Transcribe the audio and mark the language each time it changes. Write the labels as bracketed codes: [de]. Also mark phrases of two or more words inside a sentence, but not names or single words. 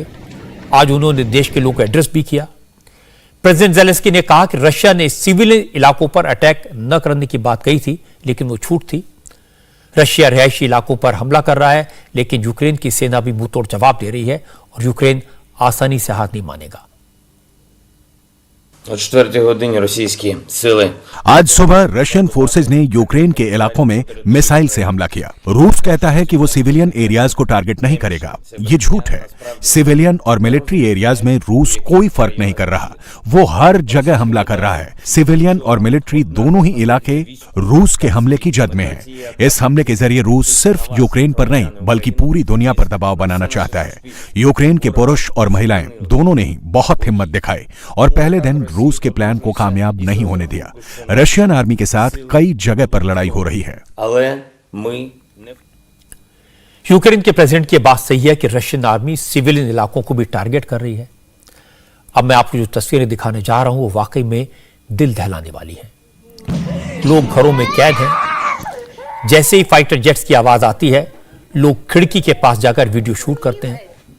[hi] आज उन्होंने देश के लोगों को एड्रेस भी किया। प्रेसिडेंट जेलेंस्की ने कहा कि रशिया ने सिविलियन इलाकों पर अटैक न करने की बात कही थी, लेकिन वो छूट थी। रशिया रिहायशी इलाकों पर हमला कर रहा है, लेकिन यूक्रेन की सेना भी मुंहतोड़ जवाब दे रही है और यूक्रेन आसानी से हार नहीं मानेगा। [uk] О 4-й годині російські сили [hi] आज सुबह [en] Russian forces [hi] ने यूक्रेन के इलाकों में मिसाइल से हमला किया। रूस कहता है कि वो [en] civilian areas [hi] को टारगेट नहीं करेगा। ये झूठ है। सिविलियन और [en] military areas [hi] में रूस कोई फर्क नहीं कर रहा। वो हर जगह हमला कर रहा है। सिविलियन और मिलिट्री दोनों ही इलाके रूस के हमले की जद में हैं। इस हमले के जरिए रूस सिर्फ यूक्रेन पर नहीं बल्कि पूरी दुनिया पर दबाव बनाना चाहता है। यूक्रेन के पुरुष और महिलाएं दोनों ने ही बहुत हिम्मत दिखाई और पहले दिन रूस के प्लान को कामयाब नहीं होने दिया। [en] Russian army [hi] के साथ कई जगह पर लड़ाई हो रही है। [uk] але ми не [hi] यूक्रेन के प्रेसिडेंट की बात सही है कि [en] Russian army [hi] सिविलियन इलाकों को भी टारगेट कर रही है। अब मैं आपको जो तस्वीरें दिखाने जा रहा हूं वो वाकई में दिल दहलाने वाली है। लोग घरों में कैद हैं। जैसे ही [en] fighter jets [hi] की आवाज आती है, लोग खिड़की के पास जाकर वीडियो शूट करते हैं।